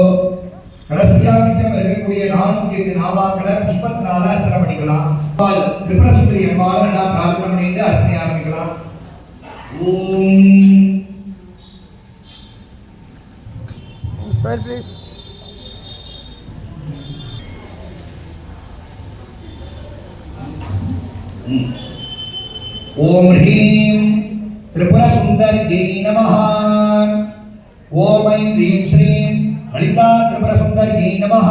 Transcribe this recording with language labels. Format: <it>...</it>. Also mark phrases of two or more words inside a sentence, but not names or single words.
<ta>கடைசியா மிச்சம் இருக்கக்கூடிய 408 நாமாக்களை புஷ்பத்தினால அர்ச்சனை பண்ணிக்கலாம். திரிபுர சுந்தரி அம்மாவை நான் பிரார்த்தனை பண்ணிட்டு அர்ச்சனை ஆரம்பிக்கலாம். ஓம்</ta> <en>Smile please.</en> <sa>ओम ह्रीं त्रिपुर सुंदर्यै नमः. ओम ऐं ह्रीं श्रीं ललिता त्रिपुर सुंदर्यै नमः.</sa>